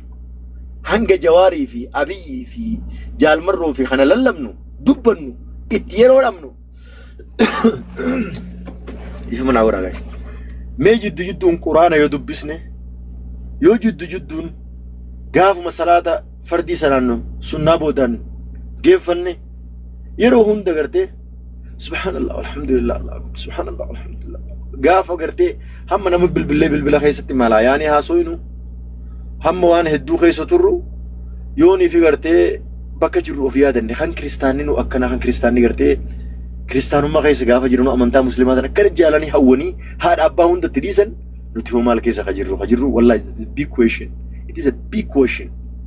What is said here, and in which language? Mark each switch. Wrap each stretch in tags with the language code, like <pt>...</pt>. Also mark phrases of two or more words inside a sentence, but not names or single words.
<om>Hanga Jawaarii fi Abiyyii fi Jaalmarroo fi kana lallabnu dubbannu itti yeroo dhabnu ifa mana godhaa gahe. Mee jidduun quraana yoo dubbisne yoo jidduun gaafuma salaata fardii sanaan sunnaa boodaan geeffanne yeroo hunda gartee subhanallah</om> <ar>والحمد لله سبحان الله والحمد لله</ar> <om>gaafa gartee hamma nama bilbila keessatti malaa yaani haasoynu hamma waan hedduu keessa turru yoonii fi gartee bakka jirru of yaadanne kan kiristaanni nu akkana kan kiristaanni gartee kiristaanummaa keessa gaafa jirru amantaa muslimaa tan akkana jaalanii hawwanii haadha abbaa hundatti dhiisan nuti hoo maal keessa ka jirru wallahi</om> <en>it is a big question.</en>